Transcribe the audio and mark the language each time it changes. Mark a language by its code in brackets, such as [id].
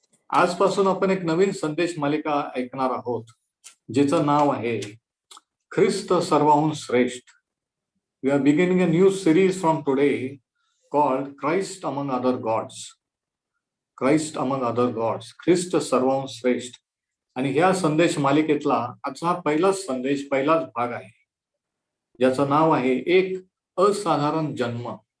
[mr] आजपासून आपण एक नवीन संदेश मालिका ऐकणार आहोत, जिचं नाव आहे ख्रिस्त सर्वाहून श्रेष्ठ. [en] We are beginning a new series from today called Christ among other gods. Christ among other gods. [mr] ख्रिस्त सर्वाहून श्रेष्ठ. आणि ह्या संदेश मालिकेतला आजचा हा पहिलाच संदेश, पहिलाच भाग आहे, ज्याचं नाव आहे एक असाधारण जन्म.